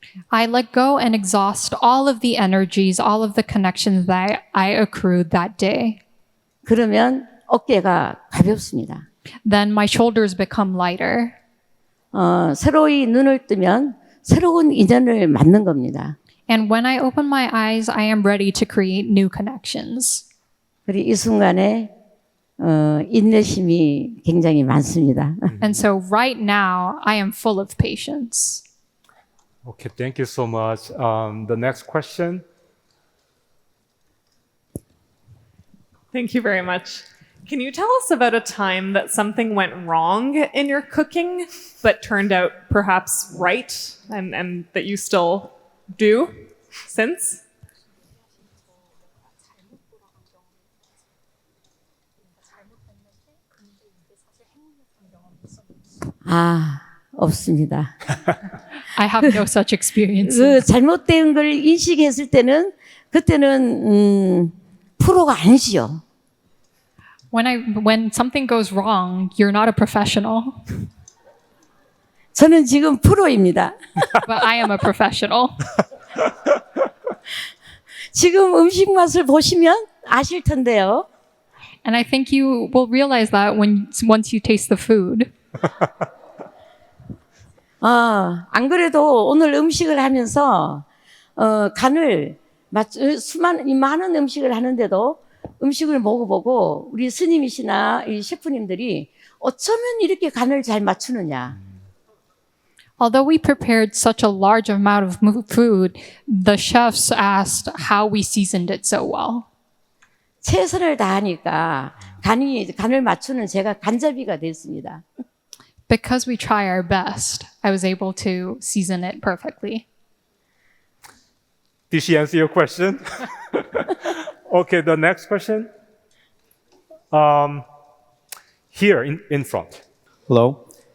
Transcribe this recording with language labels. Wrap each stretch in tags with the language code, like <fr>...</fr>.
<en>I let go and exhaust all of the energies, all of the connections that I accrued that day.</en> <ko>그러면 어깨가 가볍습니다.</ko> <en>Then my shoulders become lighter.</en> <ko>새로이 눈을 뜨면 새로운 인연을 만든 겁니다.</ko> <en>And when I open my eyes, I am ready to create new connections.</en> <ko>그리고 이 순간에 인내심이 굉장히 많습니다.</ko> <en>And so right now, I am full of patience. Okay, thank you so much. The next question. Thank you very much. Can you tell us about a time that something went wrong in your cooking, but turned out perhaps right, and that you still do since?</en> <ko>없습니다.</ko> <en>I have no such experiences.</en> <ko>그 잘못된 걸 인식했을 때는 그때는 프로가 아니지요.</ko> <en>When something goes wrong, you're not a professional.</en> <ko>저는 지금 프로입니다.</ko> <en>But I am a professional.</en> <ko>지금 음식 맛을 보시면 아실 텐데요.</ko> <en>And I think you will realize that once you taste the food.</en> <ko>안 그래도 오늘 음식을 하면서 간을 많은 음식을 하는데도 음식을 먹어보고 우리 스님이시나 이 셰프님들이 어쩌면 이렇게 간을 잘 맞추느냐.</ko> <en>Although we prepared such a large amount of food, the chefs asked how we seasoned it so well.</en> <ko>최선을 다하니까 간을 맞추는 제가 간잡이가 됐습니다.</ko> <en>Because we try our best, I was able to season it perfectly. Did she answer your question? Okay, the next question. Here in front. Hello.</en>